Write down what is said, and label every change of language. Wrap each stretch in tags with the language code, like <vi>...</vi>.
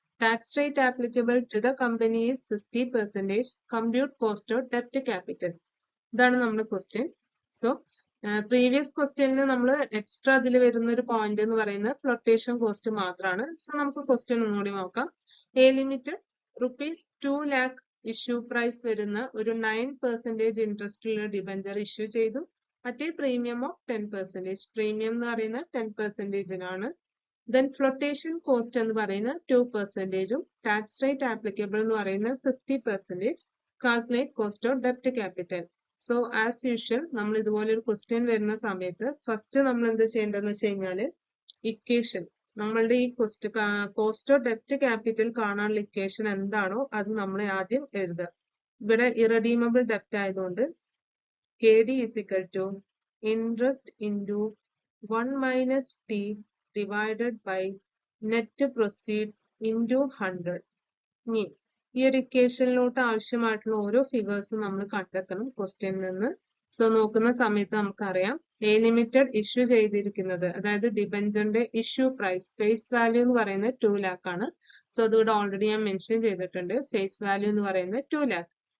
<en>Tax rate applicable to the company is 60%. Compute cost of debt capital.</en> <ml>ഇതാണ് നമ്മുടെ question. So previous ക്വസ്റ്റ്യനിൽ നമ്മൾ extra അതിൽ വരുന്ന ഒരു പോയിന്റ് എന്ന് പറയുന്നത് ഫ്ലോട്ടേഷൻ കോസ്റ്റ് മാത്രമാണ്. സോ നമുക്ക് ക്വസ്റ്റ്യൻ ഒന്നുകൂടി നോക്കാം.</ml> <en>A limited rupees 2 lakh</en> <ml>issue price വരുന്ന ഒരു 9% ഇൻട്രസ്റ്റുള്ള ഡിബഞ്ചർ ഇഷ്യൂ ചെയ്തു. മറ്റേ പ്രീമിയം ഓഫ് 10%. പ്രീമിയം എന്ന് പറയുന്നത് 10%. ദെൻ ഫ്ലോട്ടേഷൻ കോസ്റ്റ് എന്ന് പറയുന്നത് 2%. ടാക്സ് റേറ്റ് ആപ്ലിക്കബിൾ എന്ന് പറയുന്നത് 60%.</ml> <en>Calculate cost of ഡെപ്റ്റ് capital.</en> <ml>So as usual നമ്മൾ ഇതുപോലെ ഒരു ക്വസ്റ്റ്യൻ വരുന്ന സമയത്ത് ഫസ്റ്റ് നമ്മൾ എന്ത് ചെയ്യേണ്ടതെന്ന് വെച്ച് കഴിഞ്ഞാൽ ഇക്വേഷൻ നമ്മളുടെ ഈ കോസ്റ്റ് ഓഫ് ഡെപ്റ്റ് ക്യാപിറ്റൽ കാണാനുള്ള ഇക്വേഷൻ എന്താണോ അത് നമ്മൾ ആദ്യം എഴുതുക. ഇവിടെ ഇറഡീമബിൾ ഡെപ്റ്റ് ആയതുകൊണ്ട്</ml> <en>KD is equal to interest into 1 minus T divided by net proceeds into 100.</en> <ml>ഇനി ഈ ഒരു ഇക്വേഷനിലോട്ട് ആവശ്യമായിട്ടുള്ള ഓരോ ഫിഗേഴ്സും നമ്മൾ കണ്ടെത്തണം ക്വസ്റ്റ്യനിൽ നിന്ന്. സോ നോക്കുന്ന സമയത്ത് നമുക്കറിയാം A ലിമിറ്റഡ് ഇഷ്യൂ ചെയ്തിരിക്കുന്നത് അതായത് ഡിബഞ്ചറിന്റെ ഇഷ്യൂ പ്രൈസ് ഫേസ് വാല്യൂ എന്ന് പറയുന്നത് 2 lakh ആണ്. സോ അതിവിടെ ഓൾറെഡി ഞാൻ മെൻഷൻ ചെയ്തിട്ടുണ്ട്. ഫേസ് വാല്യൂ എന്ന് പറയുന്നത് 2 lakh.</ml>